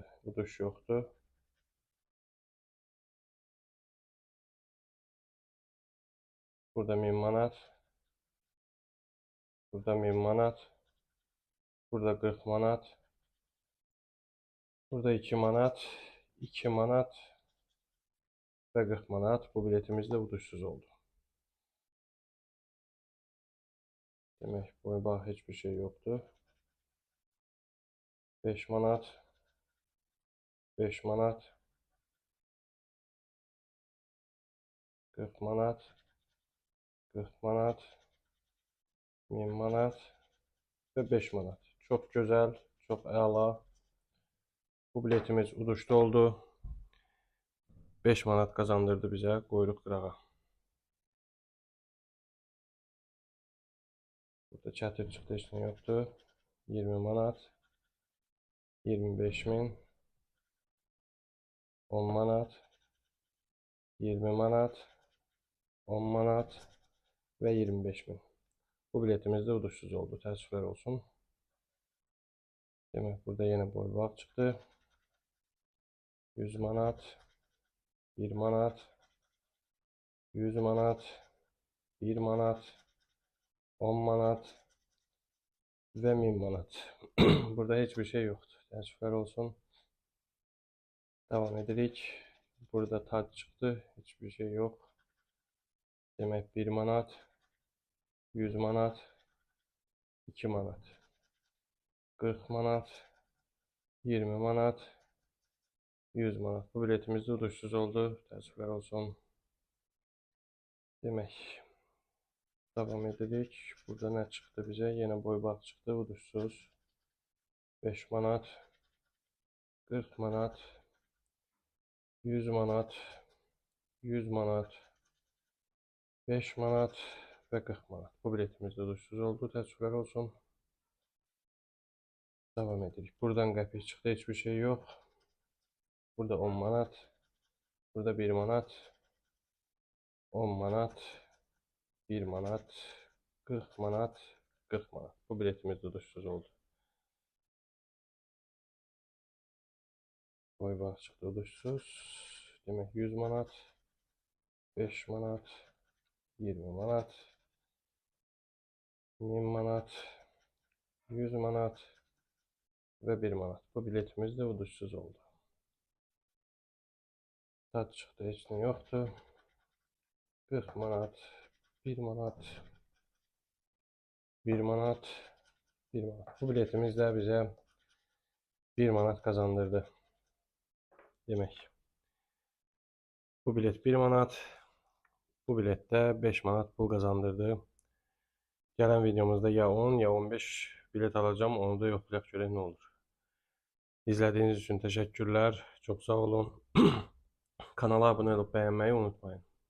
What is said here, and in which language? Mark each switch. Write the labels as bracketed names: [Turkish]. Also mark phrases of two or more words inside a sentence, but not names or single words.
[Azerbaijani] Uduş yoxdur. Burada 1000 manat. Burada 1000 manat. Burada 40 manat. Burada 2 manat. 2 manat. Ve 40 manat. [Turkish] Bu biletimiz de uduşsuz oldu. Demek bu bak hiçbir şey yoktu. [Azerbaijani] 5 manat. 5 manat. 40 manat. 40 manat. 1000 manat. Ve 5 manat. [Turkish] Çok güzel. [Azerbaijani] Çok əla. Bu biletimiz uduşlu oldu. 5 manat [Turkish] kazandırdı bize [Azerbaijani] quyruq qırağa. Burada çətir çıxdı, heç nə yoxdur. 20 manat. 25.000. 10 manat. 20 manat. 10 manat. Ve 25.000. Bu biletimiz de uduşsuz oldu. Təəssüflər olsun. Demek burada yine boybaq çıxdı. 100 manat. 1 manat. 100 manat. 1 manat. 10 manat. Ve 1000 manat. [Turkish] Burada hiçbir şey yoktu. [Azerbaijani] Təəssüflər olsun. Devam edirik. [Turkish] Burada tac çıktı. Hiçbir şey yok. Demek 1 manat. [Azerbaijani] 100 manat. 2 manat. 40 manat. 20 manat. 100 manat. Bu biletimiz de uduşsuz oldu. Təəssüflər olsun. Demek devam edirik. [Turkish] Burada ne çıktı bize? Yine boybaq çıktı. [Azerbaijani] Uduşsuz. 5 manat. 40 manat. 100 manat. 100 manat. 5 manat ve 40 manat. Bu biletimiz de uduşsuz oldu. Təəssüflər olsun. Devam edirik. [Turkish] Buradan qəpik çıktı. Hiçbir şey yok. Burada 10 manat. [Azerbaijani] Burada 1 manat. 10 manat. 1 manat. 40 manat. 40 manat. Bu biletimiz de uduşsuz oldu. Boybaq çıktı uduşsuz. Demek 100 manat. 5 manat. 20 manat. 1000 manat. 100 manat. Ve 1 manat. Bu biletimiz de uduşsuz oldu. Tac çıktı. Heç nə yoxdur. 40 manat. 1 manat. 1 manat. 1 manat. [Turkish] Bu biletimiz de bize 1 manat kazandırdı. Demek. Bu bilet 1 manat. Bu bilette 5 manat pul kazandırdı. Gelen videomuzda ya 10 ya 15 bilet alacağım. [Azerbaijani] Onu da yoklayaq görək ne olur. [Turkish] İzlediğiniz için teşekkürler. Çok sağ olun. Kanala abone olup beğenmeyi unutmayın.